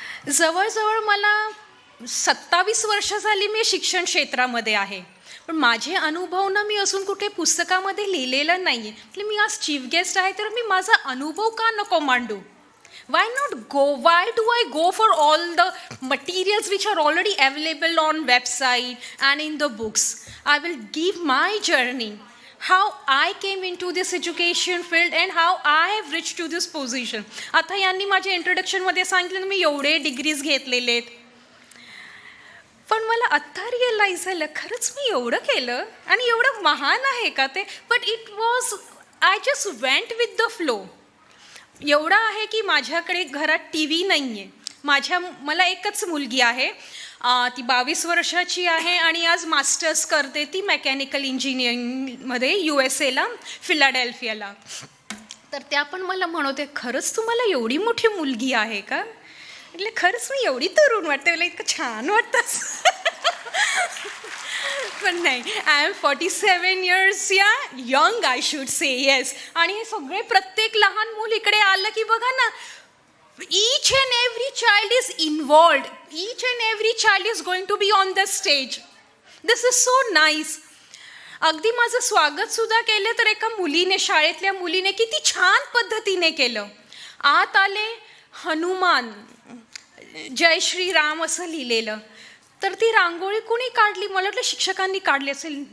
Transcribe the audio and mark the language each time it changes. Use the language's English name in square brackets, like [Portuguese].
[Marathi] जवळजवळ मला 27 वर्ष झाली मी शिक्षण क्षेत्रामध्ये आहे. पण माझे अनुभव ना मी अजून कुठे पुस्तकामध्ये लिहिलेलं नाही आहे. म्हणजे मी आज चीफ गेस्ट आहे, तर मी माझा अनुभव का नको मांडू? [English] Why not go? Why do I go for all the materials which are already available on website and in the books? I will give my journey, how I came into this education field and how I have reached to this position. [Marathi] आता यांनी माझ्या इंट्रोडक्शनमध्ये सांगितलं मी एवढे degrees घेतलेले आहेत, पण मला आत्ता रिअलाईज झालं खरंच मी एवढं केलं आणि एवढं महान आहे का ते. [English] But it was, I just went with the flow. [Marathi] एवढं आहे की माझ्याकडे घरात टी व्ही नाही आहे. मला एकच मुलगी आहे, ती 22 वर्षाची आहे आणि आज मास्टर्स करते ती मेकॅनिकल इंजिनिअरिंगमध्ये USA फिलाडेल्फियाला. तर त्या पण मला म्हणते खरंच तुम्हाला एवढी मोठी मुलगी आहे का. એટલે खरंच मी एवढी तरुण वाटते, मला इतकं छान वाटतं. पण नाही, [English] I am 47 years young I should say. Yes. [Marathi] आणि हे सगळे प्रत्येक लहान मूल इकडे आलं की बघा ना, [English] each and every child is involved. Each and every child is going to be on the stage. This is so nice. [Marathi] अगदी माझं स्वागतसुद्धा केलं तर एका मुलीने, शाळेतल्या मुलीने किती छान पद्धतीने केलं. आत आले, हनुमान, जय श्रीराम असं लिहिलेलं. तर ती रांगोळी कुणी काढली, मला वाटलं शिक्षकांनी काढली असेल.